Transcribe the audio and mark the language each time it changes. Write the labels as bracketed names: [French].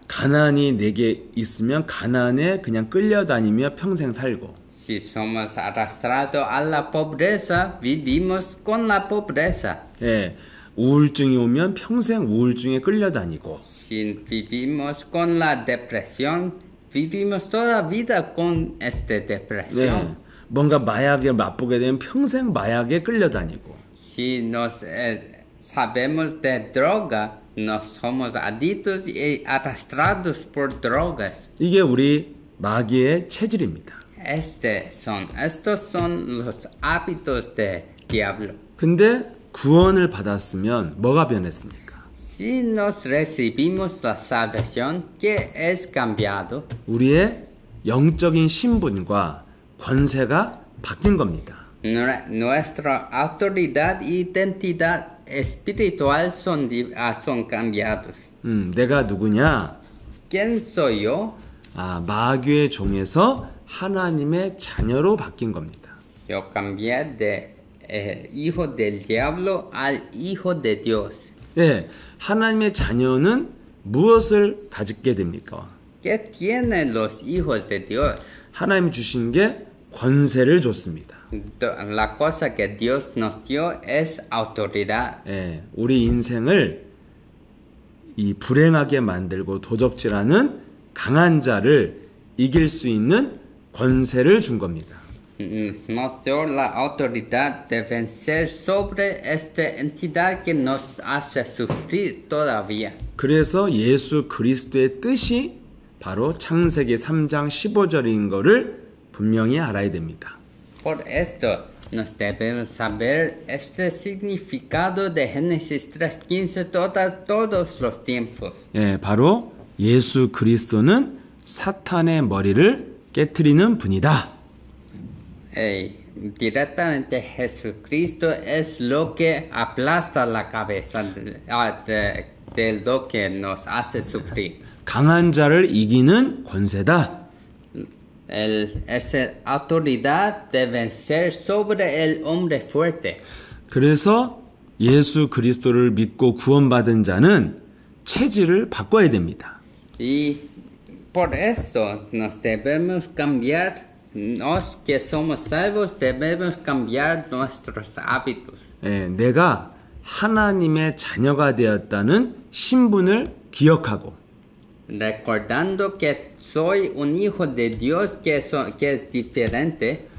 [Korean] 가난이 내게 있으면 가난에 그냥 끌려다니며 평생 살고. [Spanish] Si somos arrastrados a la pobreza, vivimos con la pobreza. [Korean] 예, 우울증이 오면 평생 우울증에 끌려다니고. [Spanish] Si vivimos con la depresión, vivimos toda vida con esta depresión. [Korean] 네, 뭔가 마약을 맛보게 되면 평생 마약에 끌려다니고. [Spanish] Si nos sabemos de droga, nos somos adictos y arrastrados por drogas. [Korean] 이게 우리 마귀의 체질입니다. [Spanish] Estos son los hábitos del diablo. [Korean] 근데 구원을 받았으면 뭐가 변했습니까? [Spanish] Si nos recibimos la salvación, ¿qué es cambiado? [Korean] 우리의 영적인 신분과 권세가 바뀐 겁니다. [Spanish] Nuestra autoridad e identidad espiritual son cambiados. [Korean] 내가 누구냐? [Spanish] ¿Quién soy yo? [Korean] 마귀의 종에서 하나님의 자녀로 바뀐 겁니다. [Spanish] Yo cambié de hijo del diablo al hijo de Dios. [Korean] 네, 하나님의 자녀는 무엇을 가지게 됩니까? [Spanish] ¿Qué tienen los hijos de Dios? [Korean] 하나님이 주신 게 권세를 줬습니다. [Spanish] La cosa que Dios nos dio es autoridad. [Korean] 네, 우리 인생을 이 불행하게 만들고 도적질하는 강한 자를 이길 수 있는 권세를 준 겁니다. [Spanish] Nos dio la autoridad de vencer sobre esta entidad que nos hace sufrir todavía. [Korean] 그래서 예수 그리스도의 뜻이 바로 창세기 3장 15절인 거를 분명히 알아야 됩니다. [Spanish] Por esto nos debemos saber este significado de Génesis 3:15 todos los tiempos. [Korean] 예, 바로 예수 그리스도는 사탄의 머리를 깨트리는 분이다. [Spanish] Directamente Jesucristo es lo que aplasta la cabeza de lo que nos hace sufrir. [Korean] 강한 자를 이기는 권세다. [Spanish] Es la autoridad de vencer sobre el hombre fuerte. [Korean] 그래서 예수 그리스도를 믿고 구원받은 자는 체질을 바꿔야 됩니다. [Spanish] Y por esto nos debemos cambiar. Nos que somos salvos debemos cambiar nuestros hábitos. [Korean] 내가 하나님의 자녀가 되었다는 신분을 기억하고 [Spanish] Recordando que soy un hijo de Dios que es diferente.